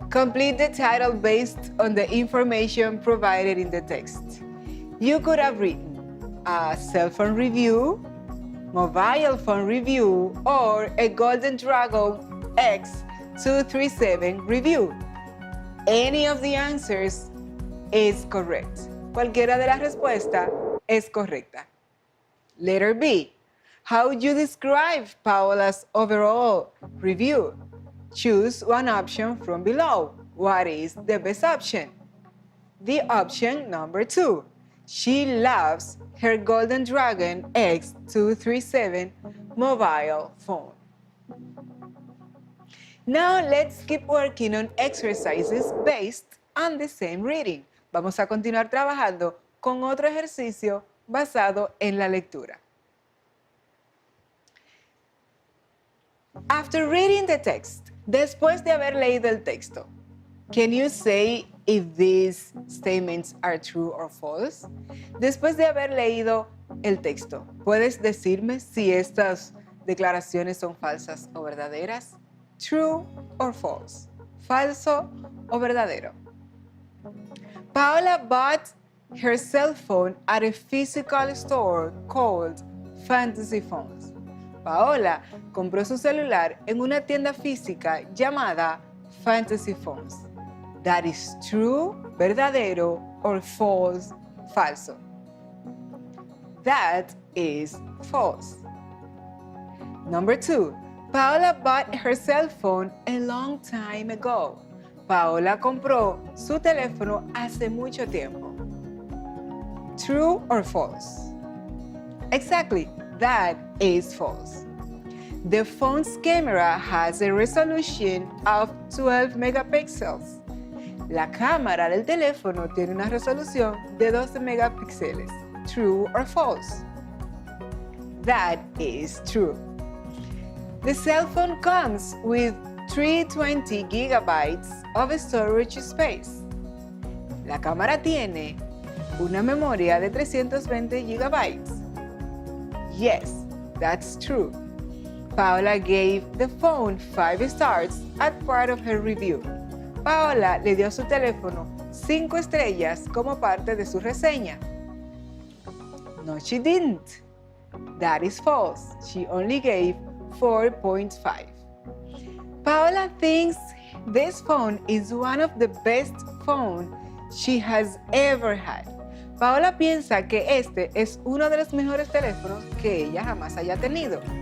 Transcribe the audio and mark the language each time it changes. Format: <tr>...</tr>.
<en>Complete the title based on the information provided in the text. You could have written a cell phone review, mobile phone review, or a Golden Dragon X237 review. Any of the answers is correct.</en> <es>Cualquiera de las respuestas es correcta.</es> <en>Letter B. How would you describe Paola's overall review? Choose one option from below. What is the best option? The option number 2. She loves her Golden Dragon X237 mobile phone. Now let's keep working on exercises based on the same reading.</en> <es>Vamos a continuar trabajando con otro ejercicio basado en la lectura.</es> <en>After reading the text,</en> <es>después de haber leído el texto,</es> <en>can you say if these statements are true or false?</en> <es>Después de haber leído el texto, ¿puedes decirme si estas declaraciones son falsas o verdaderas?</es> <en>True or false?</en> <es>Falso o verdadero?</es> <en>Paola bought her cell phone at a physical store called Fantasy Phones.</en> <es>Paola compró su celular en una tienda física llamada Fantasy Phones.</es> <en>That is true, verdadero, or false, falso. That is false. Number 2. Paola bought her cell phone a long time ago.</en> <es>Paola compró su teléfono hace mucho tiempo.</es> <en>True or false? Exactly, that is false. The phone's camera has a resolution of 12 megapixels.</en> <es>La cámara del teléfono tiene una resolución de 12 megapíxeles.</es> <en>True or false? That is true. The cell phone comes with 320 gigabytes of storage space.</en> <es>La cámara tiene una memoria de 320 gigabytes.</es> <en>Yes, that's true. Paola gave the phone 5 stars as part of her review.</en> <es>Paola le dio a su teléfono 5 estrellas como parte de su reseña.</es> <en>No, she didn't. That is false. She only gave 4.5. Paola thinks this phone is one of the best phones she has ever had.</en> <es>Paola piensa que este es uno de los mejores teléfonos que ella jamás haya tenido.</es>